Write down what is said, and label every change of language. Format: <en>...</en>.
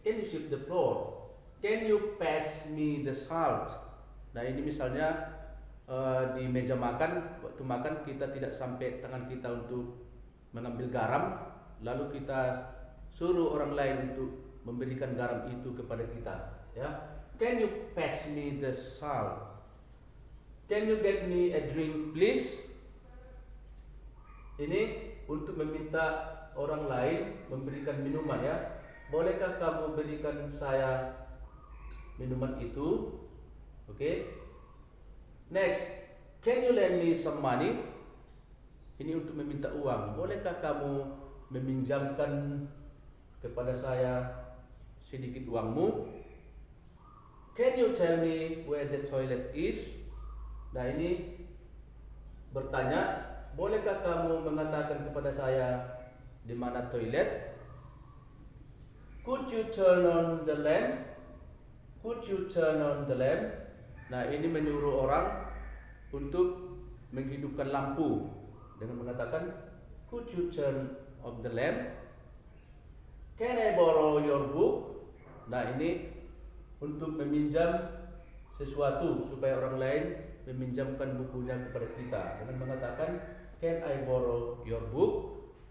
<en>Can you sweep the floor? Can you pass me the salt?</en> <id>Nah, ini misalnya di meja makan, waktu makan kita tidak sampai tangan kita untuk mengambil garam, lalu kita suruh orang lain untuk memberikan garam itu kepada kita.</id> <en>Ya, can you pass me the salt? Can you get me a drink, please?</en> <id>Ini untuk meminta orang lain memberikan minuman, ya. Bolehkah kamu berikan saya minuman itu? Oke.</id> <en>Next, can you lend me some money?</en> <id>Ini untuk meminta uang. Bolehkah kamu meminjamkan kepada saya sedikit uangmu?</id> <en>Can you tell me where the toilet is?</en> <id>Nah, ini bertanya, bolehkah kamu mengatakan kepada saya di mana toilet?</id> <en>Could you turn on the lamp? Could you turn on the lamp?</en> <id>Nah, ini menyuruh orang untuk menghidupkan lampu dengan mengatakan</id> <en>could you turn off the lamp? Can I borrow your book?</en> <id>Nah, ini untuk meminjam sesuatu supaya orang lain meminjamkan bukunya kepada kita dengan mengatakan</id> <en>can I borrow your book?</en>